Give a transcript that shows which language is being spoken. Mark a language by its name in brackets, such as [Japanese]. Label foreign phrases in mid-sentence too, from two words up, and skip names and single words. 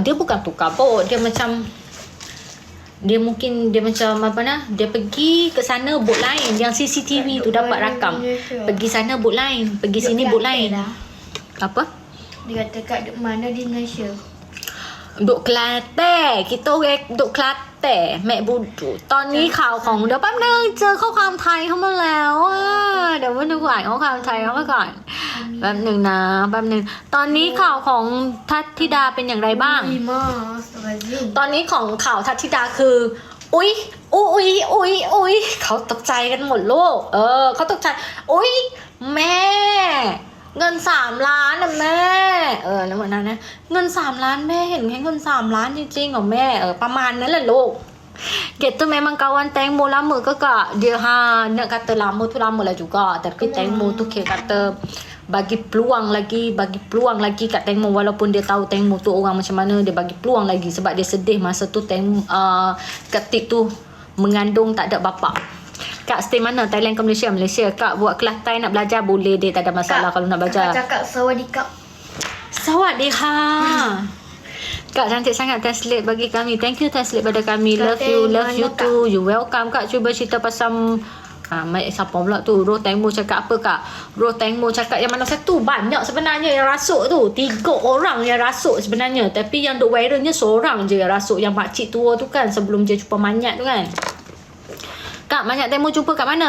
[Malay] Dia bukan tukar bot. Dia macam... Dia macam apa nah? Dia pergi ke sana bot lain yang CCTV tu dapat rakam. Pergi sana bot lain, pergi sini bot lain. Apa? Dia kata kat mana di Malaysia? Duk Kelantan. Kita orang duk Kelantan. Mek budu. [Thai] ตอนนี้ข่าวของเดี๋ยวแป๊บนึงเจอข้อความไทยเข้ามาแล้วเดี๋ยวมาดูอ่านข้อความไทยเข้ามาก่ อนแป๊บนึงนะแป๊บนึงตอนนี้ข่าวของทัศธิดาเป็นอย่างไรบ้าง ตอนนี้ของข่าวทัศธิดาคืออุ๊ยเขาตกใจกันหมดโลกเขาตกใจอุ๊ยแม่เงิน3 ล้านนะแม่แล้วเหมือนนั้นนะเงิน3 ล้านแม่เห็นแค่เงิน3 ล้านจริงๆเหรอแม่ประมาณนั้นแหละลูก [Malay] Kita memang kawan Tengmu lama ke Kak? Dia nak kata lama tu lama lah juga. Tapi Tengmu tu kata bagi peluang lagi kat Tengmu. Walaupun dia tahu Tengmu tu orang macam mana, dia bagi peluang lagi. Sebab dia sedih masa tu Tengmu Ketik tu mengandung tak ada bapa. Kak stay mana? Thailand ke Malaysia? Malaysia. Kak buat kelas Thai nak belajar boleh dia, tak ada masalah Kak, kalau nak belajar. Kak cakap sawadikap. Sawadikha. Kak cantik sangat translate bagi kami. [English] Thank you [Malay] translate pada kami. [English] Love you too. You welcome Kak. [Malay] Cuba cerita pasal siapa pula tu? Roh Tengmu cakap apa Kak? Roh Tengmu cakap yang mana satu? Banyak sebenarnya yang rasuk tu. 3 orang yang rasuk sebenarnya. Tapi yang duk viralnya seorang je yang rasuk. Yang makcik tua tu kan, sebelum dia jumpa manyat tu kan. Kak, manyat Tengmu jumpa kat mana?